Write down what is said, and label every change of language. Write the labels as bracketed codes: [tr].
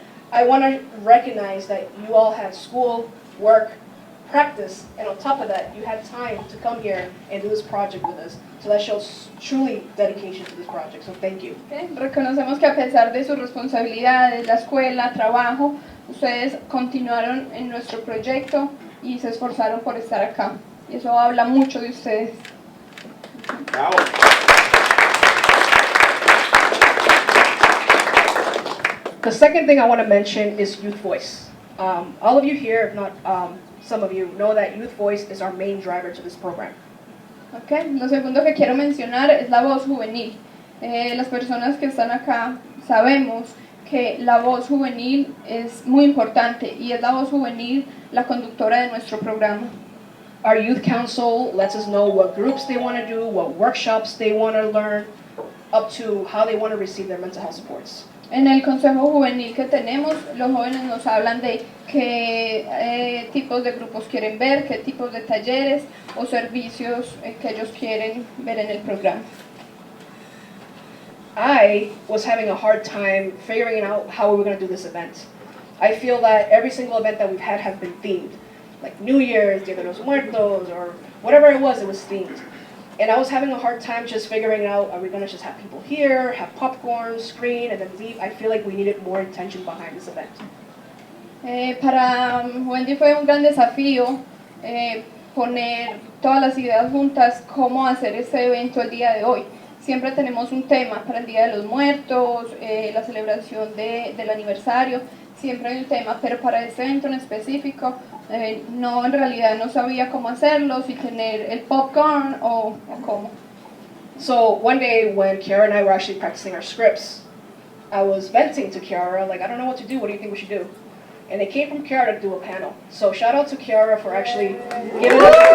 [en] I want to recognize that you all had school, work, practice, and on top of that, you had time to come here and do this project with us. So that shows truly dedication to this project, so thank you. Okay. [es] Reconocemos que a pesar de sus responsabilidades, la escuela, trabajo, ustedes continuaron en nuestro proyecto y se esforzaron por estar acá. Y eso habla mucho de ustedes. Bravo. [en] The second thing I want to mention is Youth Voice. All of you here, if not some of you, know that Youth Voice is our main driver to this program. Okay. [es] Lo segundo que quiero mencionar es la voz juvenil. Las personas que están acá sabemos que la voz juvenil es muy importante y es la voz juvenil la conductora de nuestro programa. [en] Our Youth Council lets us know what groups they want to do, what workshops they want to learn, up to how they want to receive their mental health supports. [es] En el consejo juvenil que tenemos, los jóvenes nos hablan de qué tipos de grupos quieren ver, qué tipos de talleres o servicios que ellos quieren ver en el programa. [en] I was having a hard time figuring out how we were going to do this event. I feel that every single event that we've had has been themed. Like New Year's, Dia de los Muertos, or whatever it was themed. And I was having a hard time just figuring out, are we going to just have people here, have popcorn, screen, and then leave? I feel like we needed more intention behind this event. [es] Para Wendy fue un gran desafío poner todas las ideas juntas, cómo hacer este evento el día de hoy. Siempre tenemos un tema para el Día de los Muertos, la celebración del aniversario, siempre hay un tema, pero para este evento en específico, no, en realidad no sabía cómo hacerlo, si tener el popcorn o cómo. [en] So one day when Kiara and I were actually practicing our scripts, I was venting to Kiara, like, I don't know what to do, what do you think we should do? And it came from Kiara to do a panel. So shout out to Kiara for actually giving us